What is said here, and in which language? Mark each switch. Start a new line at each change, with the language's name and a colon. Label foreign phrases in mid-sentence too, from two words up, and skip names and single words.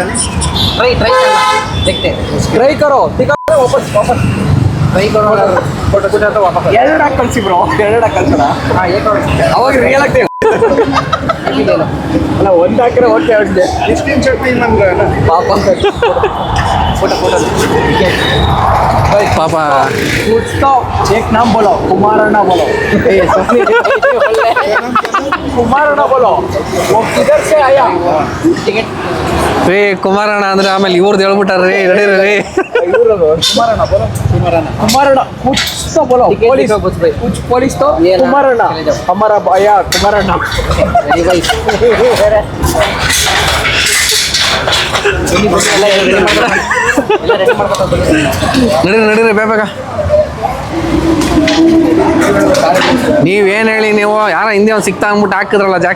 Hindi: ट्राई करो
Kannada: ವಾಪಸ್ ಎರಡಾಗಿ ಕಳ್ಸಿ ಬ್ರೋ, ಎರಡಾಗಿ ಕಳ್ಸೋಣ. ಅವಾಗ ರಿಯಲ್ ಆಗ್ತೇವೆ. ಅಲ್ಲ, ಒಂದು ಹಾಕಿದ್ರೆ ಓಕೆ ಅವ್ರಿಗೆ ಪಾಪ. ಪಾಪ
Hindi: एक नाम बोलो, कुमारण्णा बोलो. कुमारण्णा बोलो, वो किधर से आया?
Kannada: ರೀ ಕುಮಾರಣ್ಣ ಅಂದ್ರೆ ಆಮೇಲೆ ಇವ್ರದ್ದು ಹೇಳ್ಬಿಟ್ಟಾರ್ರಿ. ನಡೀರಿ ರೀ.
Hindi: कुमारण्णा बोलो, कुमारण्णा कुछ तो बोलो. पुलिस कुछ पुलिस तो कुमारण्णा हमारा भैया कुमारण्णा.
Kannada: ನಡೀರಿ ಬೇಗ. ನೀವೇನು ಹೇಳಿ, ನೀವು ಯಾರ ಹಿಂದೆ ಒಂದು ಸಿಕ್ತಾ ಅಂದ್ಬಿಟ್ಟು ಹಾಕಿದ್ರಲ್ಲ ಜಾಕ.